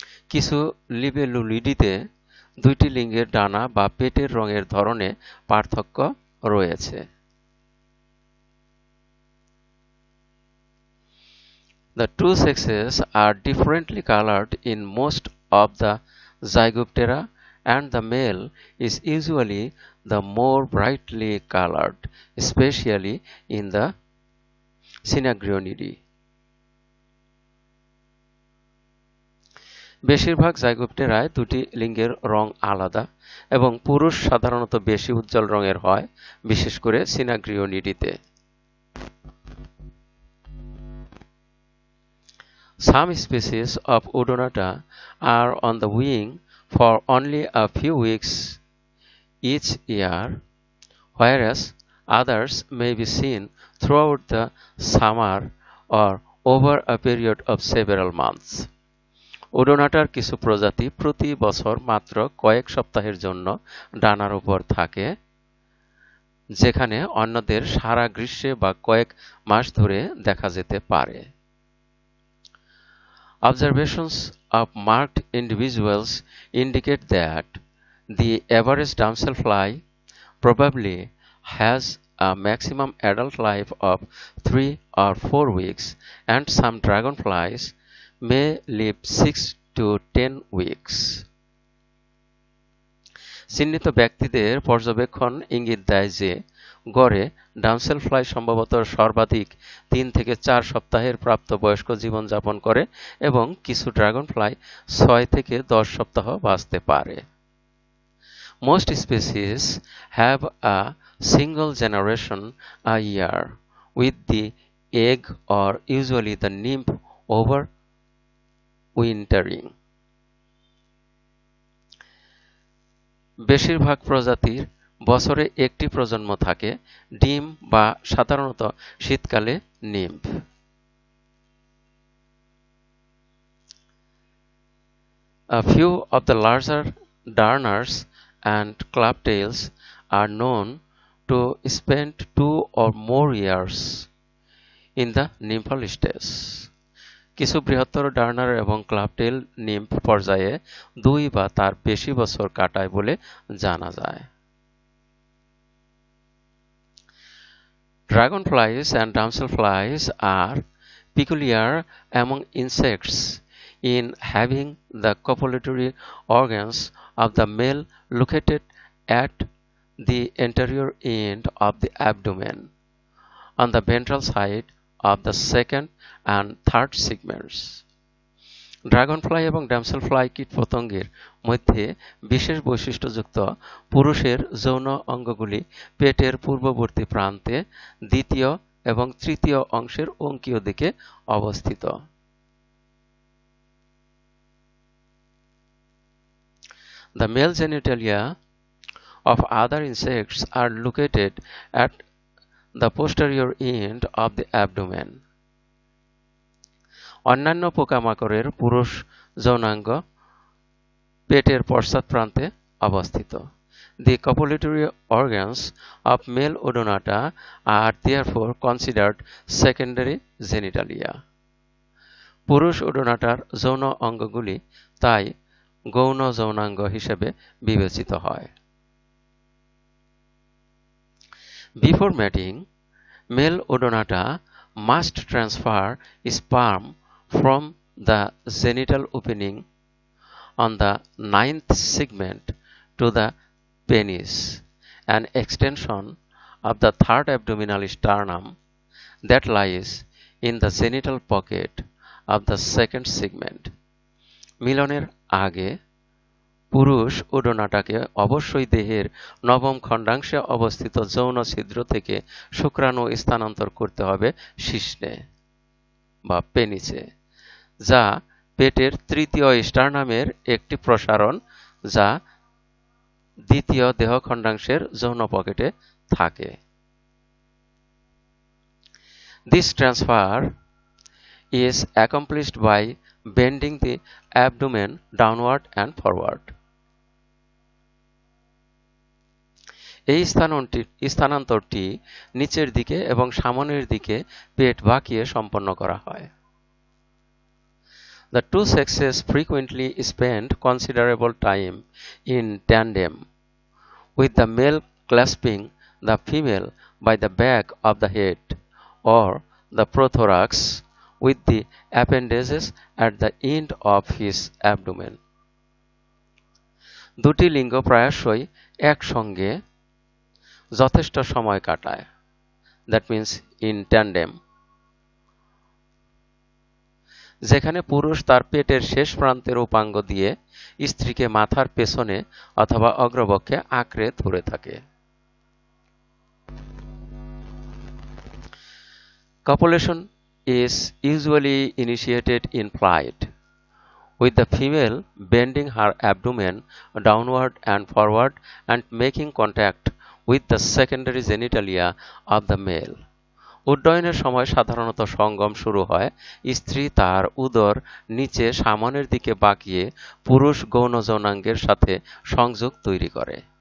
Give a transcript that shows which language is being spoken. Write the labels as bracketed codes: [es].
[bn] কিছু লিবেলুলিডিতে দুইটি লিঙ্গের ডানা বা পেটের রঙের ধরনে পার্থক্য রয়েছে। [en] The two sexes are differently colored in most of the Zygoptera, and the male is usually the more brightly colored, especially in the Synagionidae. [bn] বেশিরভাগ জাইগোপ্টেরায় দুটি লিঙ্গের রং আলাদা এবং পুরুষ সাধারণত বেশি উজ্জ্বল রঙের হয়, বিশেষ করে সিনাগ্রিওনিডিতে। [en] Some species of Odonata are on the wing for only a few weeks each year, whereas others may be seen throughout the summer or over a period of several months. [bn] ওডোনাটার কিছু প্রজাতি প্রতি বছর মাত্র কয়েক সপ্তাহের জন্য ডানার উপর থাকে, যেখানে অন্যদের সারা গ্রীষ্মে বা কয়েক মাস ধরে দেখা যেতে পারে। [en] Observations of marked individuals indicate that the average damselfly probably has a maximum adult life of 3 or 4 weeks, and some dragonflies may live 6 to 10 weeks. [bn] চিহ্নিত ব্যক্তিদের পর্যবেক্ষণ ইঙ্গিত দেয় যে গড়ে ডামসেলফ্লাই সম্ভবত সর্বাধিক 3 থেকে 4 সপ্তাহের প্রাপ্তবয়স্ক জীবনযাপন করে এবং কিছু ড্রাগনফ্লাই 6 থেকে 10 সপ্তাহ বাঁচতে পারে। [en] Most species have a single generation a year, with the egg or usually the nymph overwintering. [bn] বেশিরভাগ প্রজাতির বছরে একটি প্রজন্ম থাকে, ডিম বা সাধারণত শীতকালে nymph. [en] A few of the larger darners and clubtails are known to spend 2 or more years in the nymphal stage. [bn] কিছু বৃহত্তর ডার্নার এবং ক্লাবটেল নিম্ফ পর্যায়ে 2 বা তার বেশি বছর কাটায় বলে জানা যায়। [en] Dragonflies and damselflies are peculiar among insects in having the copulatory organs of the male located at the anterior end of the abdomen, on the ventral side of the second and third segments. [bn] Dragonfly এবং ড্যামসেলফ্লাই কীটপতঙ্গের মধ্যে বিশেষ বৈশিষ্ট্যযুক্ত পুরুষের যৌন অঙ্গগুলি পেটের পূর্ববর্তী প্রান্তে দ্বিতীয় এবং তৃতীয় অংশের অঙ্কীয় দিকে অবস্থিত। [en] The male genitalia of other insects are located at the posterior end of the abdomen. [bn] অন্যান্য পোকামাকড়ের পুরুষ যৌনাঙ্গ পেটের পশ্চাৎ প্রান্তে অবস্থিত। [en] The copulatory organs of male Odonata are therefore considered secondary genitalia. [bn] পুরুষ ওডোনাটার যৌন অঙ্গগুলি তাই গৌণ যৌনাঙ্গ হিসেবে বিবেচিত হয়। [en] Before mating, male Odonata must transfer sperm from the genital opening on the ninth segment to the penis, an extension of the third abdominal sternum that lies in the genital pocket of the second segment. [bn] মিলনের আগে পুরুষ ওডোনাটাকে অবশ্যই দেহের নবম খণ্ডাংশে অবস্থিত যৌন ছিদ্র থেকে শুক্রাণু স্থানান্তর করতে হবে শিশ্নে বা পেনিসে, যা পেটের তৃতীয় স্টার্নামের একটি প্রসারণ যা দ্বিতীয় দেহখণ্ডাংশের যৌন পকেটে থাকে। [en] This transfer is accomplished by bending the abdomen downward and forward. [bn] এই স্থানান্তরটি নিচের দিকে এবং সামনের দিকে পেট বাঁকিয়ে সম্পন্ন করা হয়। [en] The two sexes frequently spend considerable time in tandem, with the male clasping the female by the back of the head or the prothorax with the appendages at the end of his abdomen. [bn] দুটি লিঙ্গ প্রায়শই একসঙ্গে যথেষ্ট সময় কাটায়, [en] that means in tandem, [bn] যেখানে পুরুষ তার পেটের শেষ প্রান্তের উপাঙ্গ দিয়ে স্ত্রীকে মাথার পেছনে অথবা অগ্রবক্ষে আঁকড়ে ধরে থাকে। [en] Copulation is usually initiated in flight, with the female bending her abdomen downward and forward and making contact with the secondary genitalia of the male. [bn] উড্ডয়নের সময় সাধারণত সঙ্গম শুরু হয় স্ত্রী তার উদর নিচে সামনের দিকে বাঁকিয়ে পুরুষ গৌণ যৌনাঙ্গের সাথে সংযোগ তৈরি করে।